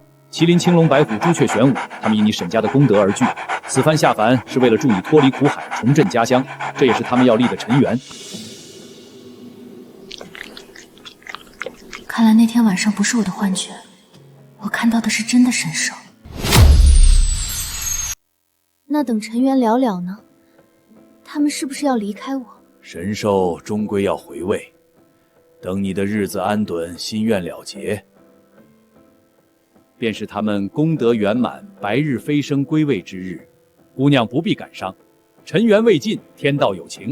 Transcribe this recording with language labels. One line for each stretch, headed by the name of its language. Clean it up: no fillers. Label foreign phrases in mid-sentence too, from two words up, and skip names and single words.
Chinese: 麒麟、青龍、白虎、朱雀、玄武，他們以你沈家的功德而聚，此番下凡是為了助你脫離苦海，重振家鄉，這也是他們要立的塵緣。看來那天晚上不是我的幻覺，我看到的是真的神獸。那等塵緣了了呢？他們是不是要離開我？神獸終歸要回位，等你的日子安頓，心願了結。便是他們功德圓滿，白日飛升歸位之日。姑娘不必感傷，塵緣未盡，天道有情。